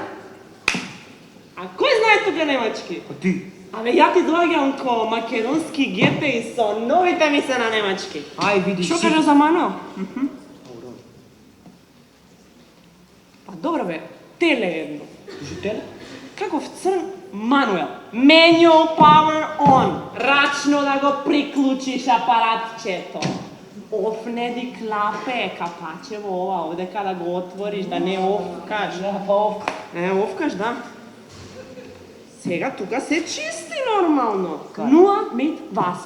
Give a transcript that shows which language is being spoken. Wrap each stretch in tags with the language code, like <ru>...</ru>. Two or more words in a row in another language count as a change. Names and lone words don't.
<mk>А кој знае тука немачки? А ти? Абе, ја ти доаѓам ко македонски гепе и со новите ми се на немачки. Ај, видиш. Што кажа за Мануел? Па добро бе, теле, некој црн мануел.</mk> <en>Manual power on.</en> <mk>Рачно да го приклучиш апаратчето.</mk> <de>Öffne die Klappe,</de> <mk>капаче во ова овде када го отвориш, да не офкаш. Офкаш, да. Сега тука се чисти нормално. Нула</mk> <de>mit Wasser.</de>